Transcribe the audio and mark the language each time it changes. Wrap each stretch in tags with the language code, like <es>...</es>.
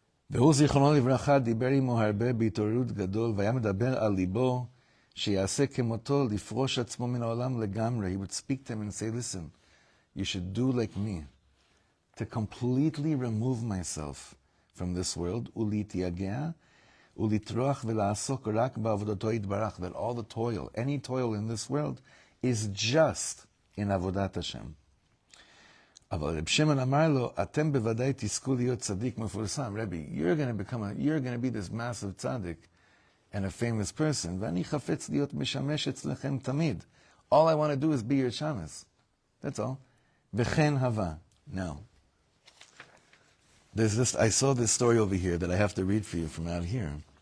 <he>והוא זיכרונו לברכה דיבר עמו הרבה בהתעוררות גדול, והיה מדבר על ליבו שיעשה כמותו לפרוש עצמו מן העולם לגמרי.</he> <en>He would speak to him and say, listen, you should do like me, to completely remove myself from this world,</en> <he>ולהתייגע, ולטרוח ולעסוק רק בעבודתו יתברך,</he> <en>that all the toil, any toil in this world, is just in</en> <he>עבודת השם. אבל רב שמעון אמר לו, אתם בוודאי תזכו להיות צדיק מפורסם.</he> <en>Rebbe, you're going to be this massive tzaddik and a famous person,</en> <he>ואני חפץ להיות משמש אצלכם תמיד.</he> <en>All I want to do is be your shamas. That's all.</en> <he>וכן הווה.</he> <en>Now, I saw this story over here that I have to read for you from out here.</en>